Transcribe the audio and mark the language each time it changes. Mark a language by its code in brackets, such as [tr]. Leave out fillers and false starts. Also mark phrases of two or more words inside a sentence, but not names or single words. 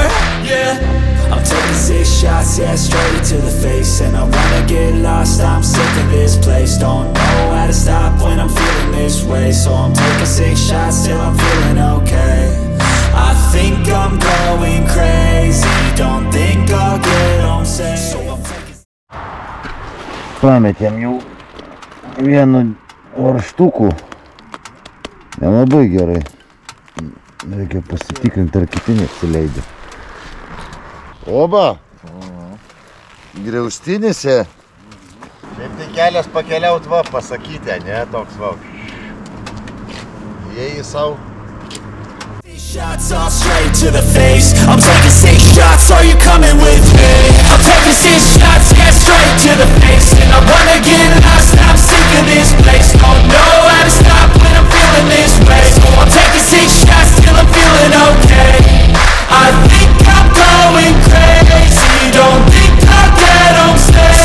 [en] Yeah, I'm taking 6 shots, yeah, straight to the face. And I wanna get lost, I'm sick of this place. Don't know how to stop when I'm feeling this way. So I'm taking 6 shots till I'm feeling okay. I think I'm going crazy, don't think I'll get home safe. So I'm taking... [lt] Pametėm jau vienu varžtuku. Nelabai gerai. Reikia pasitikrinti, ar kiti neatsileidė. Oba! Griaustinėse. Šiaip tai kelias pakeliaut va, pasakyti, ne, toks va. Jei savo. [en] Shots all straight to the face. I'm taking 6 shots, are you coming with me? I'm taking 6 shots, yeah, straight to the face. And I wanna get lost, I'm sick of this place. Don't know how to stop when I'm feeling this way. So I'm taking 6 shots till I'm feeling okay. I think I'm going crazy, don't think I'll get home safe.